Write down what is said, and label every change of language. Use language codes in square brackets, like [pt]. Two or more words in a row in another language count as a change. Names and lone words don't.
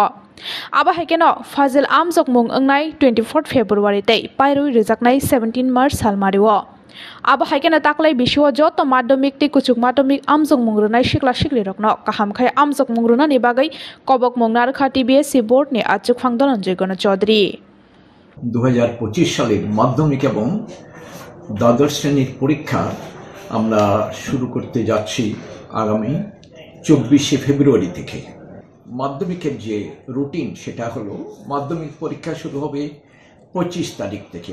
[trp] Abo haikana Fazil amjokmong angnai 24 February tei pairui rujaknai 17 March salmariwa. Abo haikana taklai bisho joto maddomik tei kuchuk maddomik amjokmong runai shikla shikli rokno kaham khai amjokmong runa ni bagai kobok mongnar kha TBS Board ni Achokphang Dhananjay Gona Chaudhary [bn] 2025 সালের মাধ্যমিক এবং দ্বাদশ শ্রেণীর পরীক্ষা আমরা শুরু করতে যাচ্ছি আগামী 24 ফেব্রুয়ারি থেকে। মাধ্যমিকের যে রুটিন সেটা হলো মাধ্যমিক পরীক্ষা শুরু হবে 25 তারিখ থেকে।